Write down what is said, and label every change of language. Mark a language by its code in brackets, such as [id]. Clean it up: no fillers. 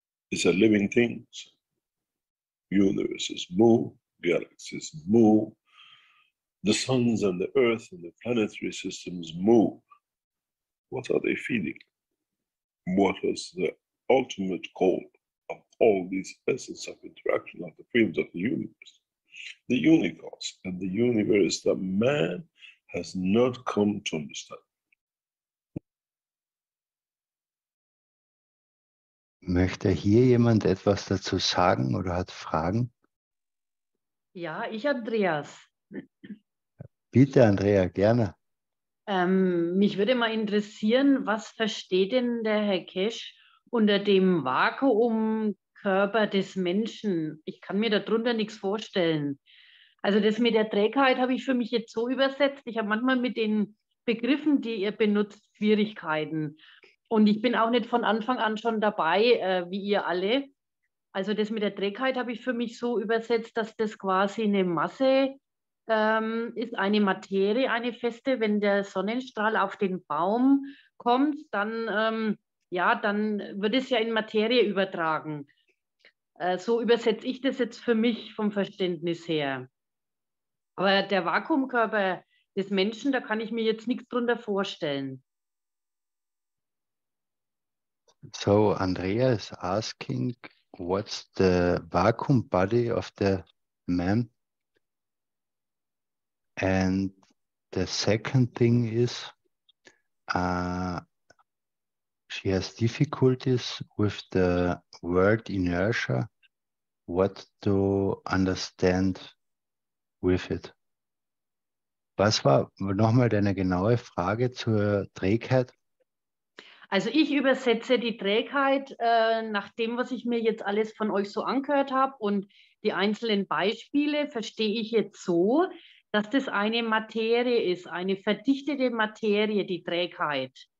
[en] It's a living thing. Universes move, galaxies move, the suns and the earth and the planetary systems move. What are they feeding? What is the ultimate goal of all these essence of interaction of the fields of the universe? The universe and the universe that man has not come to understand. [de] Möchte hier jemand etwas dazu sagen oder hat Fragen? Ja, ich, Andreas. Bitte, Andrea, gerne. Mich würde mal interessieren, was versteht denn der Herr Keshe unter dem Vakuumkörper des Menschen? Ich kann mir darunter nichts vorstellen. Also das mit der Trägheit habe ich für mich jetzt so übersetzt. Ich habe manchmal mit den Begriffen, die ihr benutzt, Schwierigkeiten. Und ich bin auch nicht von Anfang an schon dabei, wie ihr alle. Also das mit der Trägheit habe ich für mich so übersetzt, dass das quasi eine Masse ist, eine Materie, eine feste. Wenn der Sonnenstrahl auf den Baum kommt, dann, ja, dann wird es ja in Materie übertragen. So übersetze ich das jetzt für mich vom Verständnis her. Aber der Vakuumkörper des Menschen, da kann ich mir jetzt nichts drunter vorstellen. [en] So Andrea is asking, what's the vacuum body of the man? And the second thing is, she has difficulties with the word inertia, what to understand with it. [de] Was war nochmal deine genaue Frage zur Trägheit? Also ich übersetze die Trägheit nach dem, was ich mir jetzt alles von euch so angehört habe, und die einzelnen Beispiele verstehe ich jetzt so, dass das eine Materie ist, eine verdichtete Materie, die Trägheit.